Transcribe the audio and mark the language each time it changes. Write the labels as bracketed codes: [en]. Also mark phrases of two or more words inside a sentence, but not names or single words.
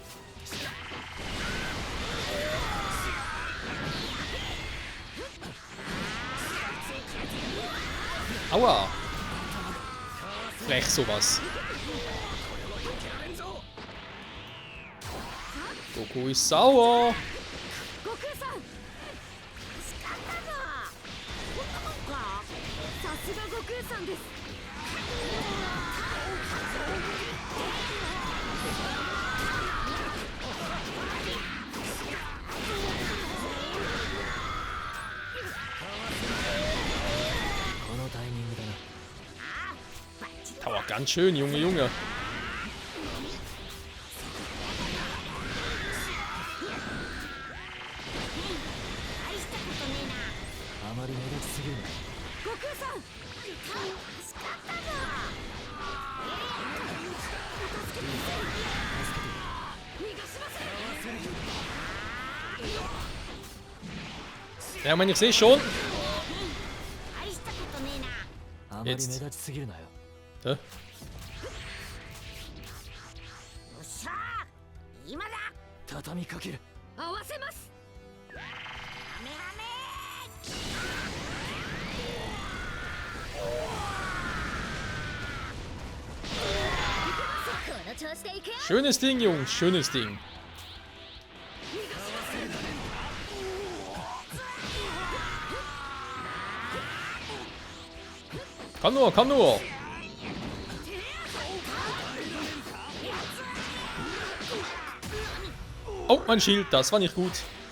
[de] Aua. Frech sowas. Goku ist sauer. [ja] 悟空さん。さすが悟空さんです。このタイミングだな。 [de] Dauert ganz schön, Junge, Junge. [ja] あまり目立ちすぎるな。悟空さん。 [de] Ja, man, ich sehe schon. [ja] 大したことねえな。あまり目立ちすぎるなよ。 Hä? よっしゃー今だ畳みかける。合わせます。ハメハメ この調子でいくよ [de] Schönes Ding, Jungs, schönes Ding. Komm nur, komm nur. Oh, mein Schild, das war nicht gut.